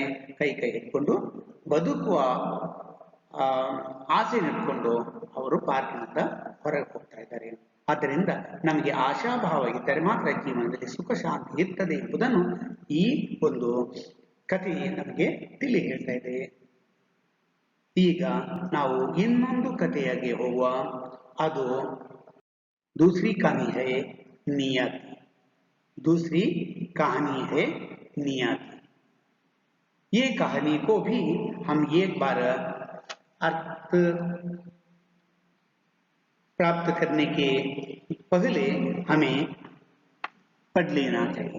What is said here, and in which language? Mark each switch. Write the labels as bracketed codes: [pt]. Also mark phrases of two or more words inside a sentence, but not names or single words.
[kn] ಕೈ ಎತ್ಕೊಂಡು ಬದುಕುವ ಆಸೆ ಇಟ್ಕೊಂಡು ಅವರು ಪಾರ್ಕಿನಿಂದ ಹೊರಗೆ ಹೋಗ್ತಾ ಇದ್ದಾರೆ. ಆದ್ದರಿಂದ ನಮಗೆ ಆಶಾಭಾವ ಇದ್ದರೆ ಮಾತ್ರ ಜೀವನದಲ್ಲಿ ಸುಖ ಶಾಂತಿ ಇರ್ತದೆ ಎಂಬುದನ್ನು ಈ ಒಂದು ಕಥೆ ನಮಗೆ ತಿಳಿ ಹೇಳ್ತಾ ಇದೆ. ಈಗ ನಾವು ಇನ್ನೊಂದು ಕಥೆಯಾಗಿ ಹೋಗುವ. [hi] ಅದು दूसरी कहानी है नियति. दूसरी कहानी है नियति. ये कहानी को भी हम एक बार अर्थ प्राप्त करने के पहले हमें पढ़ लेना चाहिए.